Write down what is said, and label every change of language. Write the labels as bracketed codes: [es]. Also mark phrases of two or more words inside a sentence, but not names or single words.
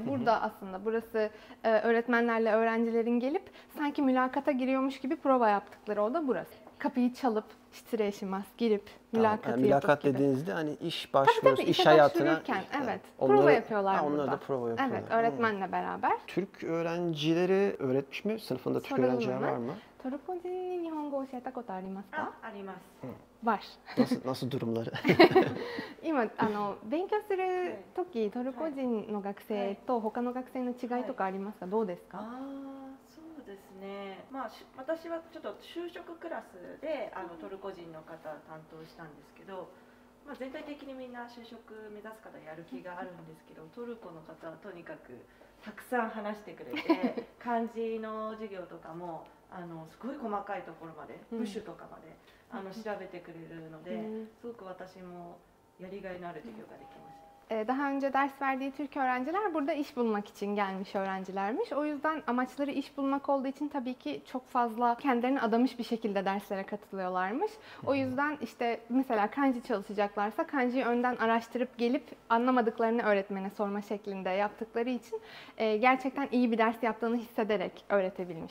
[tr] Burada aslında burası öğretmenlerle öğrencilerin gelip sanki mülakata giriyormuş gibi prova yaptıkları oda burası. Kapıyı çalıp shitreishimasu girip mülakatı Yani mülakat yapıp gibi. dediğinizde hani iş başvurusu, Tabii, iş işe hayatına. başvururken, evet. Onları- Prova yapıyorlar onlar burada. da prova yapıyorlar. Evet, öğretmenle beraber. Türk öğrencileri öğretmiş mi? Sınıfında Türk Soralım öğrenciler hemen. var mı? [ja] トルコ人に日本語を教えたことありますか？あります。 [tr] var. Nasıl durumları? [ja] 今勉強する時トルコ人の学生と他の学生の違いとかありますか？どうですか？そうですね。私はちょっと就職クラスでトルコ人の方担当したんですけど、全体的にみんな就職目指す方やる気があるんですけど、トルコの方はとにかくたくさん話してくれて、漢字の授業とかもすごい細かいところまで、部首とかまで調べてくれるので、すごく私もやりがいのある授業ができました。 [tr] daha önce ders verdiği Türk öğrenciler burada iş bulmak için gelmiş öğrencilermiş. O yüzden amaçları iş bulmak olduğu için tabii ki çok fazla kendilerini adamış bir şekilde derslere katılıyorlarmış. O yüzden işte mesela kanji çalışacaklarsa kanjiyi önden araştırıp gelip anlamadıklarını öğretmene sorma şeklinde yaptıkları için gerçekten iyi bir ders yaptığını hissederek öğretebilmiş.